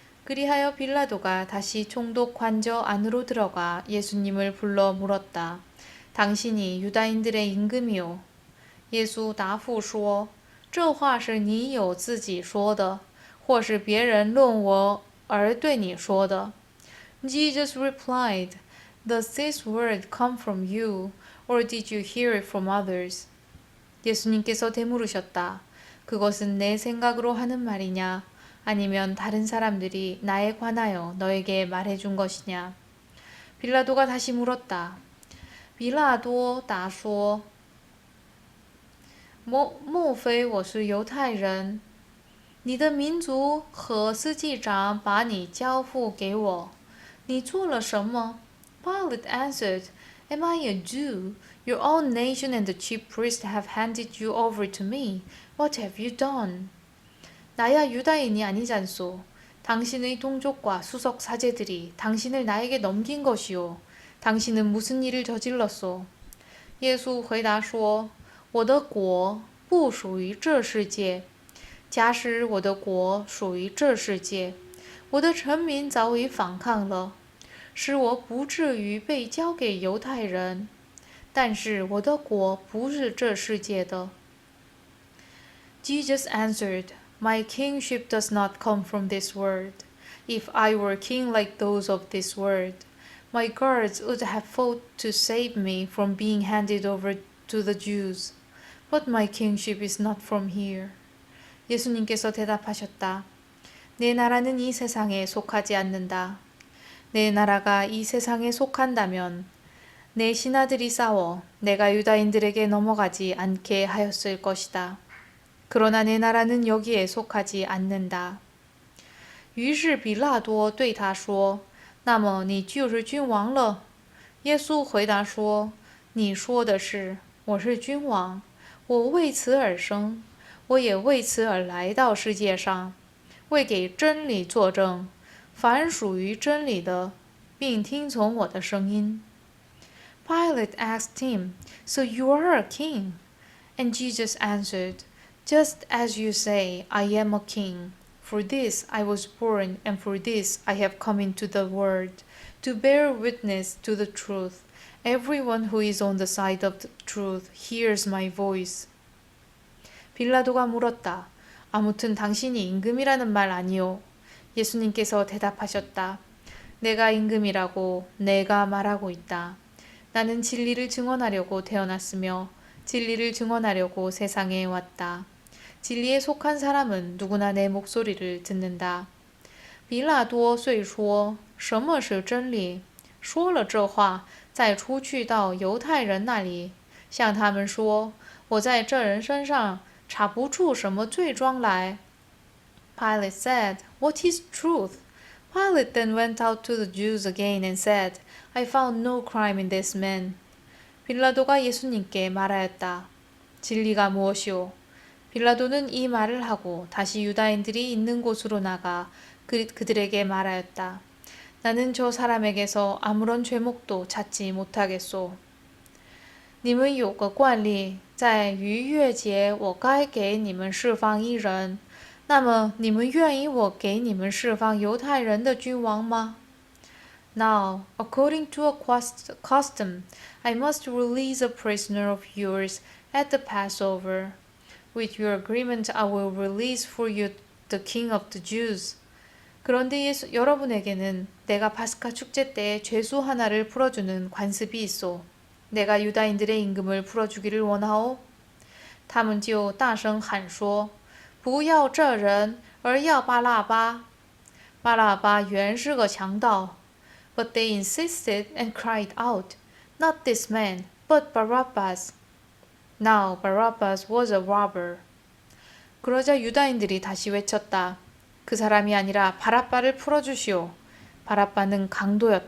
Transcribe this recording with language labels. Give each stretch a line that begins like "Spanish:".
Korean: 그리하여 빌라도가 다시 총독 관저 안으로 들어가 예수님을 불러 물었다. 당신이 유다인들의 임금이요.
Chinese: 耶稣答复说：“这话是你有自己说的，或是别人论我而对你说的。”
English: Jesus replied, "Does this word come from you, or did you hear it from others?"
Korean: 예수님께서 되물으셨다. 그것은 내 생각으로 하는 말이냐? 아니면 다른 사람들이 나에 관하여 너에게 말해준 것이냐? 빌라도가 다시 물었다.
Chinese: 比拉多答说：“莫非我是犹太人？你的民族和司祭长把你交付给我，你做了什么？”
English: Pilate answered, "Am I a Jew? Your own nation and the chief priests have handed you over to me. What have you done?
Korean: 나야 유다인이 아니잖소. 당신의 동족과 수석 사제들이 당신을 나에게 넘긴 것이오. 당신은 무슨 일을 저질렀소?
Chinese: 耶稣回答说：“我的国不属于这世界。假使我的国属于这世界，我的臣民早已反抗了，使我不至于被交给犹太人。但是我的国不是这世界的。”
English: Jesus answered, "My kingship does not come from this world. If I were king like those of this world, my guards would have fought to save me from being handed over to the Jews. But my kingship is not from here."
Korean: 예수님께서 대답하셨다. 내 나라는 이 세상에 속하지 않는다. 내 나라가 이 세상에 속한다면 내 신하들이 싸워 내가 유다인들에게 넘어가지 않게 하였을 것이다. 그러나 내 나라는 여기에 속하지 않는다.
Chinese: 于是比拉多对他说：“那么你就是君王了。” 耶稣回答说：“你说的是，我是君王，我为此而生，我也为此而来到世界上，为给真理作证。凡属于真理的，并听从我的声音。”
English: Pilate asked him, "So you are a king?" And Jesus answered, "Just as you say, I am a king. For this I was born, and for this I have come into the world, to bear witness to the truth. Everyone who is on the side of the truth hears my voice."
Korean: 빌라도가 물었다. 아무튼 당신이 임금이라는 말 아니오? 예수님께서 대답하셨다. 내가 임금이라고 내가 말하고 있다. 나는 진리를 증언하려고 태어났으며 진리를 증언하려고 세상에 왔다. 진리에 속한 사람은 누구나 내 목소리를 듣는다.
Chinese: 比拉多遂说：“什么是真理？” 说了这话，再出去到犹太人那里，向他们说：“我在这人身上查不出什么罪状来。”
English: Pilate said, "What is truth?" Pilate then went out to the Jews again and said, "I found no crime in this man."
Korean: 빌라도가 예수님께 말하였다. 진리가 무엇이오? 빌라도는 이 말을 하고 다시 유다인들이 있는 곳으로 나가 그들에게 말하였다. 나는 저 사람에게서 아무런 죄목도 찾지 못하겠소.
Chinese: 你们有个惯例，在逾越节我该给你们释放一人，那么你们愿意我给你们释放犹太人的君王吗？
English: Now, according to a custom, I must release a prisoner of yours at the Passover. With your agreement, I will release for you the king of the Jews.
Korean: 그런데 여러분에게는 내가 파스카 축제 때 죄수 하나를 풀어주는 관습이 있소. 내가 유다인들의 임금을 풀어주기를 원하오.
Chinese: 他们就大声喊说，不要这人，而要巴拉巴。巴拉巴原是个强盗。
English: But they insisted and cried out, not this man, but Barabbas. Now Barabbas was a robber.
Korean: 그러자 유다인들이 다시 외쳤다. 그 사람이 아니라 바라바를 풀어주시오. 바라바는 강도였다.